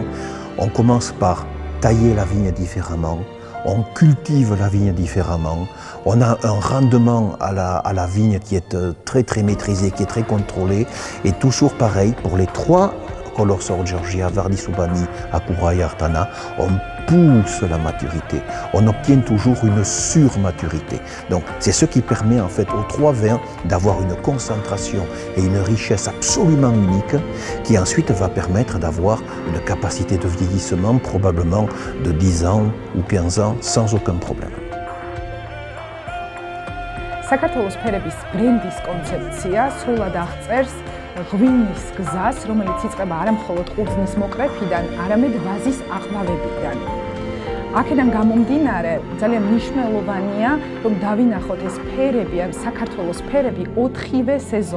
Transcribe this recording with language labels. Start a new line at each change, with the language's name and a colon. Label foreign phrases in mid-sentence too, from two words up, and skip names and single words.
French: On commence par tailler la vigne différemment, on cultive la vigne différemment, on a un rendement à la vigne qui est très maîtrisé, qui est très contrôlé, et toujours pareil pour les 3 Colors of Georgia, Vardisubani, Akura et Artana, on pousse la maturité, on obtient toujours une surmaturité. Donc c'est ce qui permet en fait aux 3 vins d'avoir une concentration et une richesse absolument unique qui ensuite va permettre d'avoir une capacité de vieillissement probablement de 10 ans ou 15 ans sans aucun problème.
Georgian: საქართველოს ფერების ბრენდის კონცეფცია სრულად აღწერს ღვინის გზას, რომელიც იწყება არა მხოლოდ ყურძნის მოყრეფიდან, არამედ ვაზის აყვავებიდან. აქედან გამომდინარე, ძალიან მნიშვნელოვანია, რომ დავინახოთ ეს ფერები, ან საქართველოს ფერები 4-ვე სეზონზე.